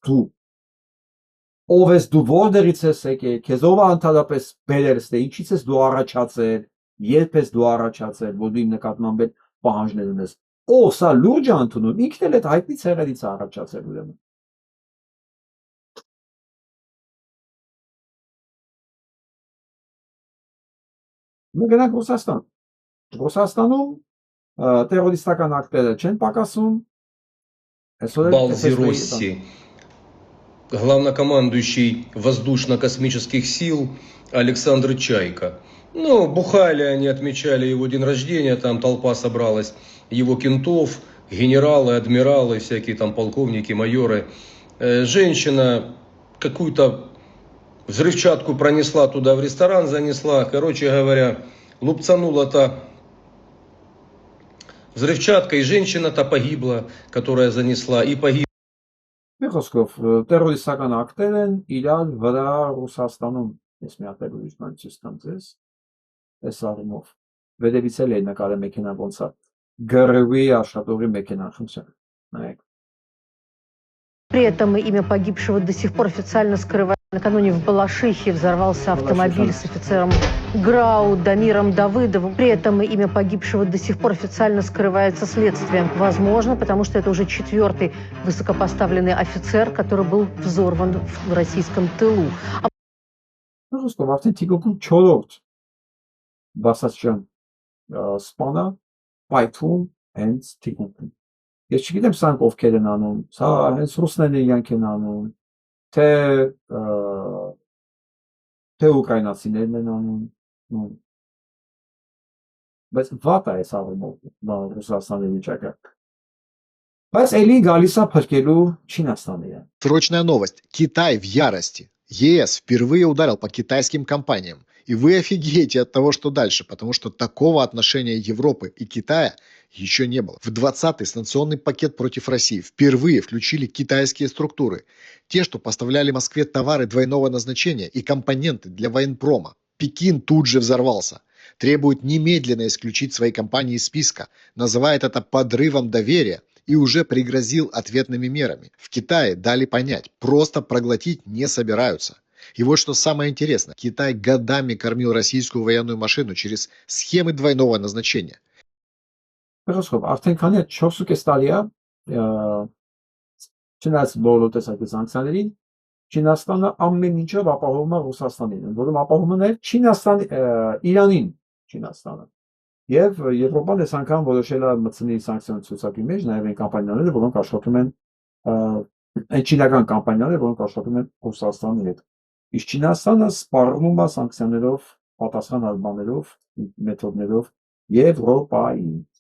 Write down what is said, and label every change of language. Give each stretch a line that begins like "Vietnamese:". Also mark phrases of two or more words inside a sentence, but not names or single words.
Armenian: ես դու որտեղից ես եկել, քեզ ով է ընդհանրապես բերել, ստե ինչից ես դու առաջացել, երբ ես դու առաջացել, որ դու իմ նկատմամբ պահանջներ ունես։ Ով սա լուրջ է ընդունում, ինքն էլ այդ հայտնի ցեղերից է առաջացել ուրեմն։ Մենք գնանք Ռուսաստան։ Ռուսաստանում տերորիստական ակտերը չեն пакասում։
Russian: Балзиросси, главнокомандующий воздушно-космических сил Александр Чайка. Ну, бухали они, отмечали его день рождения, там толпа собралась, его кентов, генералы, адмиралы, всякие там полковники, майоры. Женщина какую-то взрывчатку пронесла туда в ресторан, занесла, короче говоря, лупцанула-то взрывчатка, и женщина-то погибла, которая занесла, и погибла.
Armenian: Մի խոսքով տերորիստական ակտեր են իրար վրա Ռուսաստանում, ես մի հատ ուրիշ բան ցույց տամ ձեզ, այս առումով վերևից էլ է նկարը մեքենա ոնց է գրվի աշխատողի մեքենան խնդրեմ նայեք.
Russian: При этом имя погибшего до сих пор официально скрывается. Накануне в Балашихе взорвался автомобиль с офицером ГРАУ Дамиром Давыдовым. При этом имя погибшего до сих пор официально скрывается следствием. Возможно, потому что это уже 4-й высокопоставленный офицер, который был взорван в российском тылу.
Armenian: Просто արդեն թիկոքում 4-րդ բասացիան սպանա պայթում հենց թիկոքում։ Ես չգիտեմ սրանք ովքեր են անում, սա հենց ռուսներն իրանք են անում, թե ուկրաինացիներն են անում, բայց վատ է այս առումով Ռուսաստանի վիճակը։ Բայց էլի գալիս է փրկելու Չինաստանը։
Russian: Срочная новость. Китай в ярости. ЕС впервые ударил по китайским компаниям. И вы офигеете от того, что дальше, потому что такого отношения Европы и Китая еще не было. В 20-й санкционный пакет против России впервые включили китайские структуры. Те, что поставляли Москве товары двойного назначения и компоненты для военпрома. Пекин тут же взорвался. Требует немедленно исключить свои компании из списка. Называет это подрывом доверия. И уже пригрозил ответными мерами. В Китае дали понять, просто проглотить не собираются. И вот что самое интересное. Китай годами кормил российскую военную машину через схемы двойного назначения.
Armenian: Արդեն քանի 4.5 տարի է չնայած բոլոր տեսակի սանկցիաներին Չինաստանը ամեն ինչով ապահովում է Ռուսաստանին, որում ապահովում է Չինաստանի Իրանին Չինաստանը։ Եվ Եվրոպան այս անգամ որոշել է մտցնել սանկցիոն ցուցակի մեջ նաև այն կամպանիաները, որոնք աշխատում են այն չինական կամպանիաները, որոնք աշխատում են Ռուսաստանի հետ։ Իսկ Չինաստանը սպառնում է սանկցիաներով, պատասխանատու բաներով, մեթոդներով Եվրոպային։